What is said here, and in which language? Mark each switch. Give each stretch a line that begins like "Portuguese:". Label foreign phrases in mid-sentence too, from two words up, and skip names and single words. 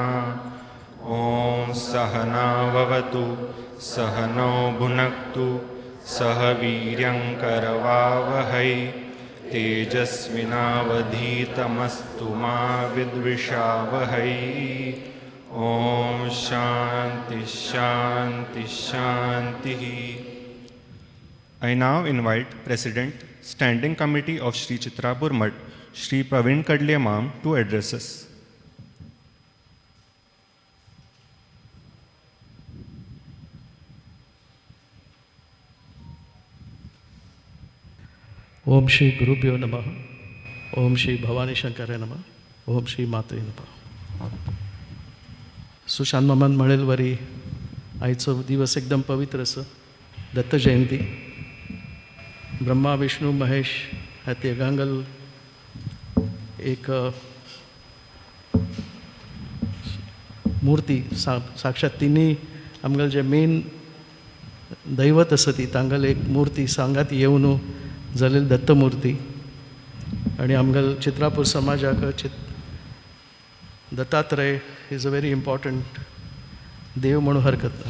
Sanskrit: ओम सहनाववतु सहनौ भुनक्तु सह वीर्यं करवावहै तेजस्विनावधीतमस्तु मा विद्विषावहै. ओम शांति शांति शांति.
English: I now invite President, Standing Committee of Shri Chitrapur Mutt, Shri Praveen Kadle Ma'am to address us.
Sanskrit: ओम श्री गुरुभ्यो नमः. ओम श्री भवानी शंकराय नमः. ओम श्री मात्रे नमः.
Konkani: सुशांत मामान म्हणेल वरी आयचो दिवस एकदम पवित्र असो. दत्त जयंती. ब्रह्मा विष्णू महेश ह्या तिगांगल एक मूर्ती साक्षात तिनी आमगेल जे मेन दैवत आसा ती तांगेल एक मूर्ती सांगात येवन जालेली दत्तमूर्ती आणि आमगेल चित्रापूर समाजाक दत्तात्रय
English: is a very important
Konkani: देव म्हणून हरकत ना.